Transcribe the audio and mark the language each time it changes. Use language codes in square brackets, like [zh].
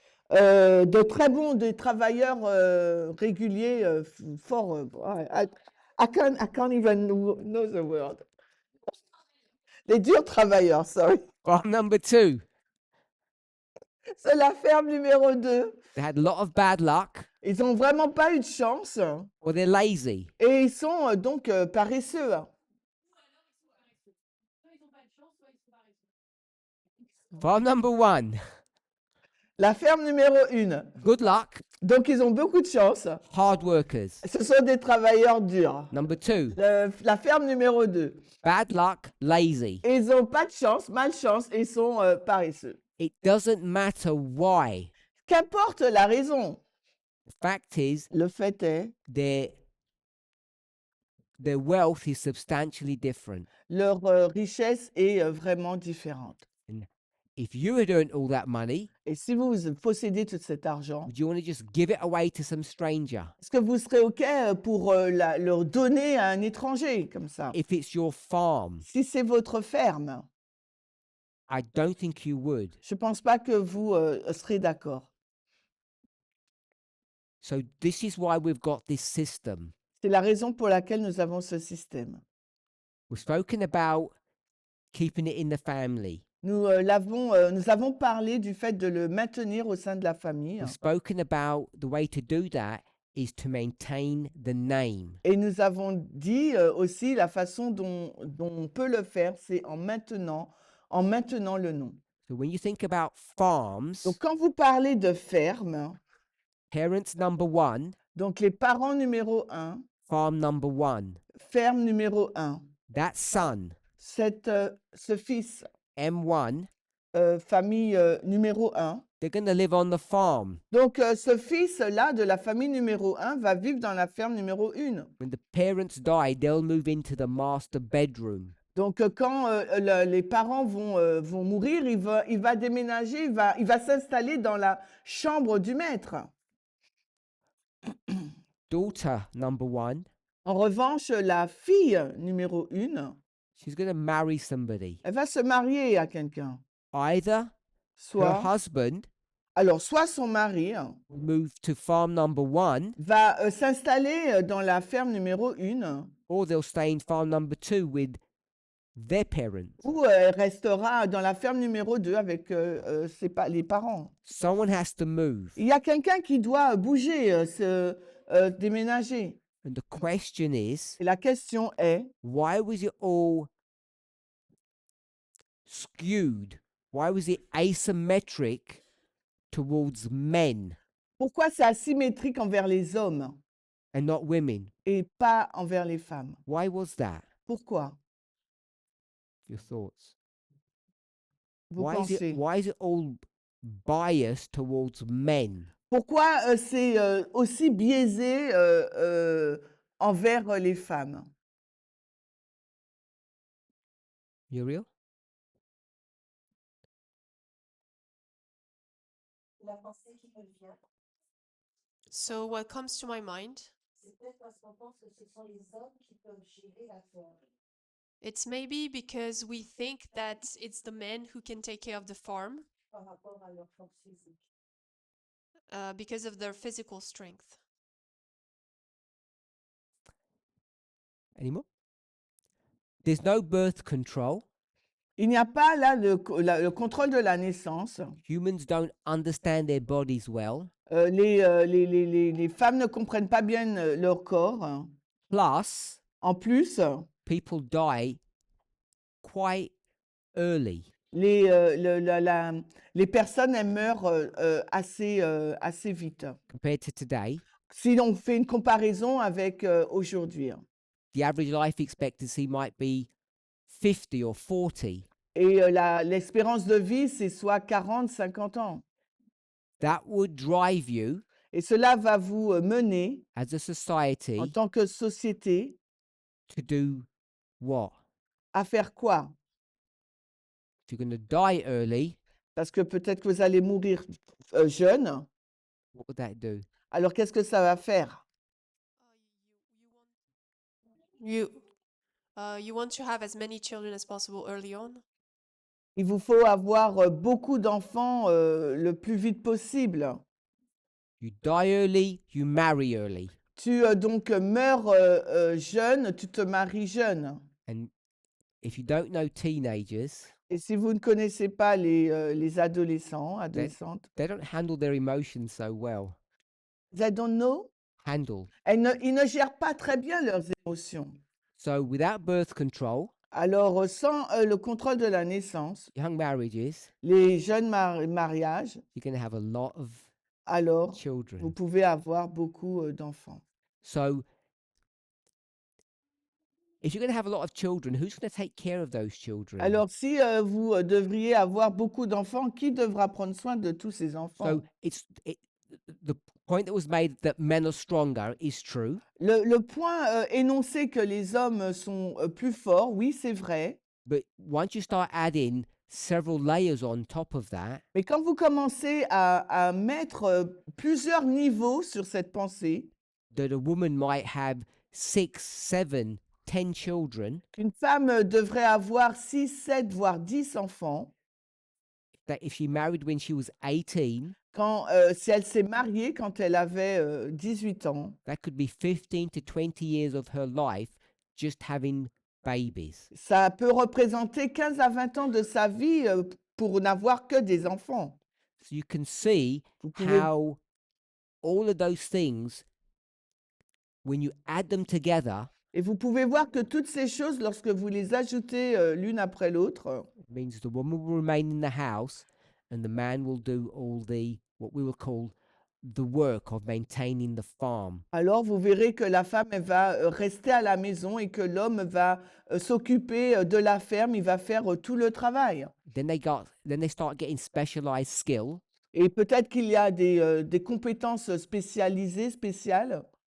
[fr] De très bons, des travailleurs réguliers, forts. [en] I can't even know the word. [fr] Les durs travailleurs, sorry. [en] Farm number two, [fr] C'est la ferme numéro 2. [en] they had a lot of bad luck, [fr] Ils n'ont vraiment pas eu de chance [en] or they're lazy. [fr] et ils sont donc paresseux. [en] Farm number one, [fr] La ferme numéro 1. [en] good luck, [fr] Donc ils ont beaucoup de chance. [en] hard workers. [fr] Ce sont des travailleurs durs. [en] Number two, [fr] La ferme numéro 2. [en] bad luck, lazy. [fr] Ils n'ont pas de chance, malchance et sont paresseux. [en] It doesn't matter why. [fr] Qu'importe la raison, [en] The fact is, [fr] le fait est, [en] their wealth is substantially different. [fr] leur richesse est vraiment différente. [en] If you had earned all that money, [fr] Et si vous possédez tout cet argent, [en] would you want to just give it away to some stranger? [fr] est-ce que vous serez OK pour le donner à un étranger comme ça? [en] If it's your farm, [fr] Si c'est votre ferme, [en] I don't think you would. [fr] je ne pense pas que vous serez d'accord. [en] So this is why we've got this system. [fr] C'est la raison pour laquelle nous avons ce système. [en] We've spoken about keeping it in the family. [fr] Nous avons parlé du fait de le maintenir au sein de la famille. [en] We've spoken about the way to do that is to maintain the name. [fr] Et nous avons dit aussi la façon dont on peut le faire, c'est en maintenant le nom. [en] So when you think about farms, [fr] Donc quand vous parlez de ferme, [en] parents number one, [fr] donc les parents numéro 1, [en] farm number one, [fr] ferme numéro 1, [en] that son, [fr] ce fils, [en] M1, [fr] famille numéro 1. [en] they're going to live on the farm. [fr] Donc ce fils-là de la famille numéro 1 va vivre dans la ferme numéro 1. [en] When the parents die, they'll move into the master bedroom. [fr] Donc quand les parents vont mourir, il va déménager, il va s'installer dans la chambre du maître. [en] Daughter number one, [fr] En revanche, la fille numéro 1, [en] she's going to marry somebody. [fr] elle va se marier à quelqu'un. [en] Either her [fr] Soit son mari [en] will move to farm number one, [fr] va s'installer dans la ferme numéro 1, [en] or they'll stay in farm number two with their parents. [fr] ou elle restera dans la ferme numéro 2 avec les parents. [en] Someone has to move. [fr] Il y a quelqu'un qui doit bouger, déménager. [en] And the question is, [fr] Et la question est, [en] why was it all skewed? Why was it asymmetric towards men [fr] pourquoi c'est asymétrique envers les hommes [en] and not women? [fr] et pas envers les femmes? [en] Why was that? [fr] Pourquoi? [en] Your thoughts? [fr] Vous [en] Why [fr] pensez? [en] is it all biased towards men? [fr] Pourquoi c'est aussi biaisé envers les femmes? [en] Uriel? [fr] La pensée qui me vient, [en] So what comes to my mind, [fr] c'est peut-être parce qu'on pense que ce sont les hommes qui peuvent gérer la ferme. [en] it's maybe because we think that it's the men who can take care of the farm [fr] Par rapport à leur force physique. [en] because of their physical strength. Any more? There's no birth control. [fr] Il n'y a pas là le contrôle de la naissance. [en] Humans don't understand their bodies well. [fr] Les femmes ne comprennent pas bien leur corps. [en] Plus, [fr] En plus, [en] people die quite early. [fr] les personnes, elles meurent assez vite. [en] Compared to today. [fr] Si on fait une comparaison avec aujourd'hui. [en] The average life expectancy might be 50 or 40. [fr] Et l'espérance de vie, c'est soit 40, 50 ans. [en] That would drive you [fr] Et cela va vous mener, [en] as a society [fr] en tant que société, [en] to do what? [fr] à faire quoi? [en] If you're going to die early, [fr] Parce que peut-être que vous allez mourir jeune. [en] what would that do? [fr] Alors, qu'est-ce que ça va faire? [en] You want to have as many children as possible early on. [fr] Il vous faut avoir beaucoup d'enfants le plus vite possible. [en] You die early, you marry early. [fr] Tu donc meurs jeune, tu te maries jeune. [en] And if you don't know teenagers, [fr] Et si vous ne connaissez pas les adolescents, adolescentes, [en] they don't handle their emotions so well. they don't know. Handle. [fr] Ils ne gèrent pas très bien leurs émotions. [en] So without birth control, [fr] Alors, sans le contrôle de la naissance, [en] young marriages, [fr] les jeunes mariages, [en] you're going to have a lot of [fr] alors vous [en] children. [fr] pouvez avoir beaucoup d'enfants. [en] So if you're going to have a lot of children, who's going to take care of those children? [fr] Alors, si vous devriez avoir beaucoup d'enfants, qui devra prendre soin de tous ces enfants? [en] So the point that was made that men are stronger is true. [fr] Le point énoncé que les hommes sont plus forts, oui, c'est vrai. [en] But once you start adding several layers on top of that, [fr] Mais quand vous commencez à mettre plusieurs niveaux sur cette pensée, [en] that a woman might have 6, 7, 10 children, [fr] qu'une femme devrait avoir 6, 7, voire 10 enfants, [en] that if she married when she was 18, [fr] si elle s'est mariée quand elle avait 18 ans, [en] that could be 15 to 20 years of her life just having babies. [fr] ça peut représenter 15 à 20 ans de sa vie pour n'avoir que des enfants. [en] So you can see [fr] Vous pouvez, [en] how all of those things, when you add them together, [fr] et vous pouvez voir que toutes ces choses, lorsque vous les ajoutez l'une après l'autre, [en] it means the woman will remain in the house and the man will do all the, what we will call, the work of maintaining the farm. [fr] alors vous verrez que la femme elle va rester à la maison et que l'homme va s'occuper de la ferme, il va faire tout le travail. [en] Then they start getting specialized skill. [fr] Et peut-être qu'il y a des compétences spécialisées, spéciales.